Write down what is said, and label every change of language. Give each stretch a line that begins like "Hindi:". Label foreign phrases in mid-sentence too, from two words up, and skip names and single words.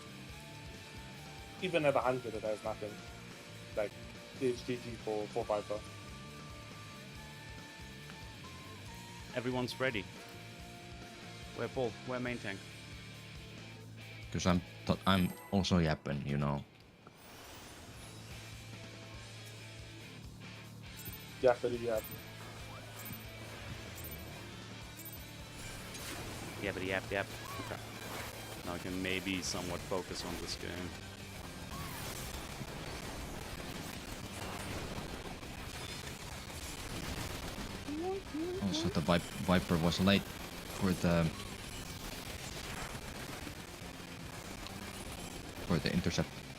English: Even at 100, it has nothing. Like it's GG for Viper. Everyone's ready. Where Paul? Where main tank? Because I'm also yapping, you know. Yappity yap. Yappity yap yap. Okay. Now I can maybe somewhat focus on this game. Also, the Viper was late for the intercept.